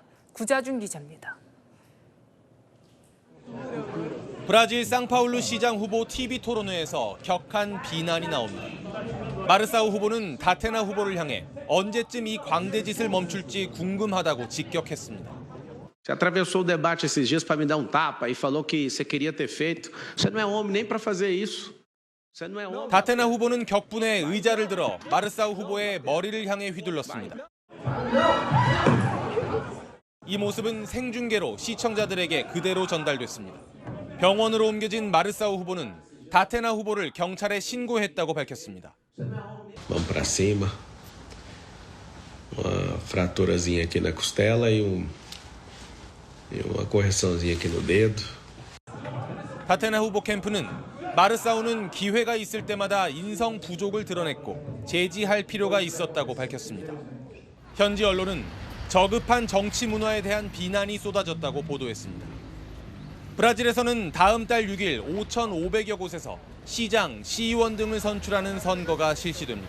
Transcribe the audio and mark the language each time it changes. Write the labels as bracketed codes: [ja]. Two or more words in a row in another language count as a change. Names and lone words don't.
[ko] 구자준 기자입니다. 브라질 상파울루 시장 후보 TV 토론회에서 격한 비난이 나옵니다. 마르사우 후보는 다테나 후보를 향해 언제쯤 이 광대짓을 멈출지 궁금하다고 직격했습니다. [pt] Você atravessou o debate esses dias para me dar um tapa e falou que você queria ter feito. Você não é homem nem para fazer isso. Você não é homem. [ko] 다테나 후보는 격분해 의자를 들어 마르사우 후보의 머리를 향해 휘둘렀습니다. 이 모습은 생중계로 시청자들에게 그대로 전달됐습니다. 병원으로 옮겨진 마르사우 후보는 다테나 후보를 경찰에 신고했다고 밝혔습니다. [pt] Vamos para cima. Uma fraturazinha aqui na costela e uma correçãozinha aqui no dedo. [ko] 다테나 후보 캠프는 마르사우는 기회가 있을 때마다 인성 부족을 드러냈고 제지할 필요가 있었다고 밝혔습니다. 현지 언론은 저급한 정치 문화에 대한 비난이 쏟아졌다고 보도했습니다. 브라질에서는 다음 달 6일 5,500여 곳에서 시장, 시의원 등을 선출하는 선거가 실시됩니다.